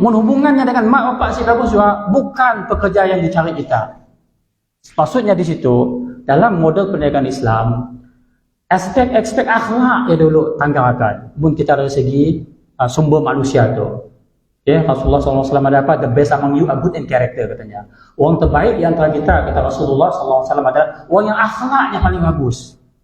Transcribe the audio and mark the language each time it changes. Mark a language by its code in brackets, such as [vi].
[ms] Hubungannya dengan mak bapak sih bagus juga, bukan pekerja yang dicari kita. Maksudnya di situ, dalam model perniagaan Islam, aspek akhlak ya dulu tanggalkan. Pun kita dari segi sumber manusia tu. Okay? Rasulullah SAW ada apa? [en] The best among you are good in character katanya. [ms] Orang terbaik di antara kita, kata Rasulullah SAW adalah orang yang akhlaknya paling bagus.